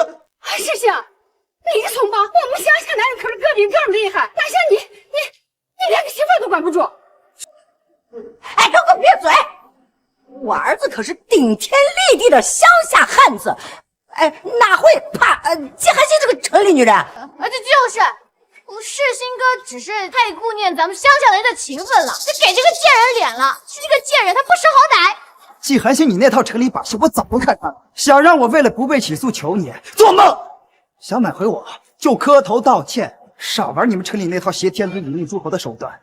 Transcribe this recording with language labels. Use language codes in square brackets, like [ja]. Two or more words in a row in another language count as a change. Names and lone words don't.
[zh] 世心，李聰吧，我們鄉下男人可是個比個厲害，哪像你連個媳婦都管不住。哎，給我閉嘴！我兒子可是頂天立地的鄉下漢子，哎，哪會怕季寒心這個城裡女人？這就是世心哥只是太顧念咱們鄉下人的情分了，就給這個賤人臉了。是這個賤人，他不識好歹。季寒心，你那套城裡把戲我早都看穿了，想讓我為了不被起訴求你，做夢！想挽回我就磕頭道歉，少玩你們城裡那套挾天子以令諸侯的手段。